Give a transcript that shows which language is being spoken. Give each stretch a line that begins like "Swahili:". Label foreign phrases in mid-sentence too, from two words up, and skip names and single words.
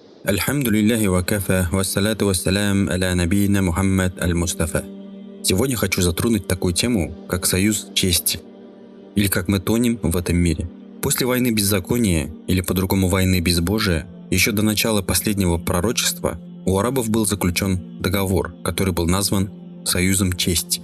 Arabic: الحمد لله وكفى والصلاة والسلام على نبينا محمد المصطفى.
Russian: Сегодня хочу затронуть такую тему, как союз чести, или как мы тонем в этом мире. После войны беззакония, или по-другому войны безбожия, еще до начала последнего пророчества, у арабов был заключен договор, который был назван Союзом чести.